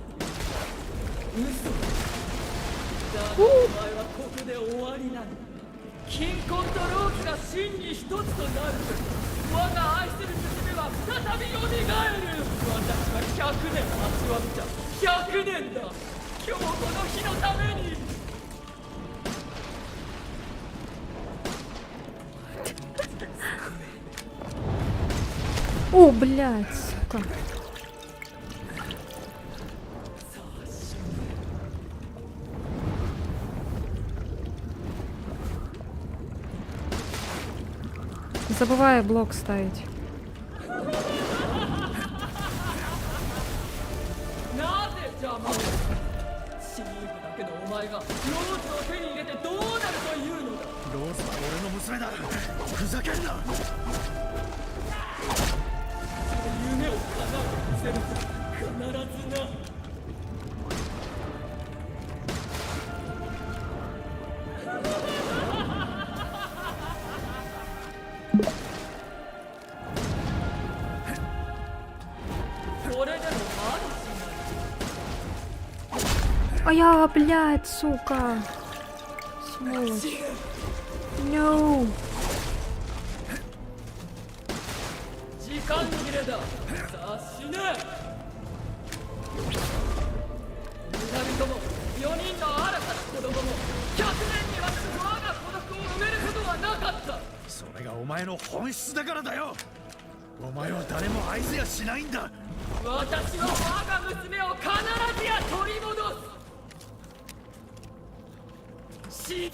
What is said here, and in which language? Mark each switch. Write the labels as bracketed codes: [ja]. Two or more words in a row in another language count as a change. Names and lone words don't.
[ja] 嘘だがお前はここで終わりなの。金婚とローキが真に一つとなると我が愛する娘は再びよみがえる。私は100年待ちわびた。100年だ。今日この日のために。 [ru] О, блядь, сука. Забывай блок ставить. [ja] なぜ邪魔を。死ぬだけのお前がローズを手に入れてどうなるというのだ。ローズは俺の娘だ。ふざけんな。夢を叶えてみせるぞ。必ずな。これでもまだしない。 [ru] А я, блядь, сука. Сволочь. No. [ja] 時間切れだ。さあ死ね。二人とも4人の新たな子供も100年にわたる我が孤独を埋めることはなかった。それがお前の本質だからだよ。お前は誰も愛せやしないんだ。私は我が娘を必ずや取り戻す。死